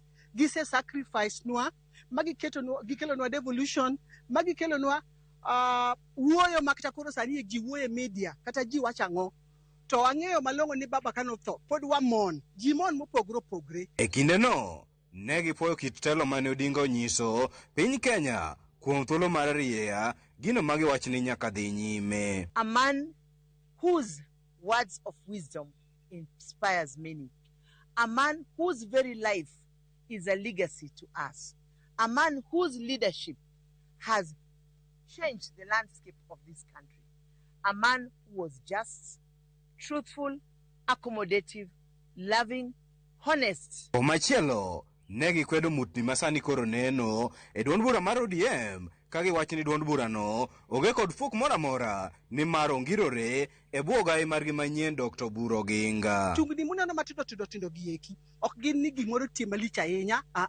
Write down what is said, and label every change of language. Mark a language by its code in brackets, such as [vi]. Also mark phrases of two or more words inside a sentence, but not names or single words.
[luo] Gise sacrifice nwa gikelo nwa devolution, magikelo nwa wuoyo makata koro sani ji wuoyo media kata ji wachang'o. To ang'eyo malong'o ni baba kano tho pod wamon ji mon mopogre opogre. E kinde no ne gipuoyo kit telo mane Odinga onyiso piny Kenya kuom thuolo mar riya gino magi wach ni nyaka dhi nyime. [en] A man whose words of wisdom inspires many. A man whose very life is a legacy to us. A man whose leadership has changed the landscape of this country. A man who was just, truthful, accommodative, loving, honest. [luo] Machielo ne gikwedo mutni masani koro neno e duond bura mar ODM ka giwacho ni duond burano onge kod fuk moramora ni mar ongirore e bwo gai margi manyien Dr. Buro Oginga. Tungni muneno matindo gieki ok gin ni gimoro tie malich ahinya.